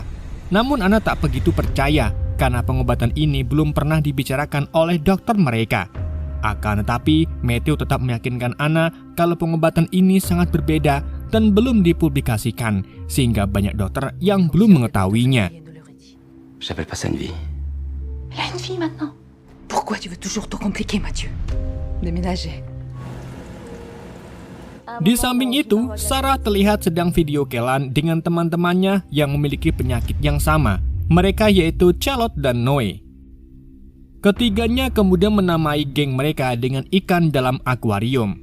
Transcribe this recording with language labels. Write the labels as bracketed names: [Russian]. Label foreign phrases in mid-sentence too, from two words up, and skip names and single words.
[Indonesian] Namun Anna tak begitu percaya karena pengobatan ini belum pernah dibicarakan oleh dokter mereka. Akan tetapi Matthew tetap meyakinkan Anna kalau pengobatan ini sangat berbeda dan belum dipublikasikan sehingga banyak dokter yang belum mengetahuinya. [French] J'appelle pas ça une vie. Elle a une fille maintenant. Pourquoi tu veux toujours tout compliquer, Mathieu? Déménager. [Indonesian] Di samping itu, Sarah terlihat sedang [English] video callan [Indonesian] dengan teman-temannya yang memiliki penyakit yang sama. Mereka yaitu Charlotte dan Noe. Ketiganya kemudian menamai geng mereka dengan ikan dalam akuarium.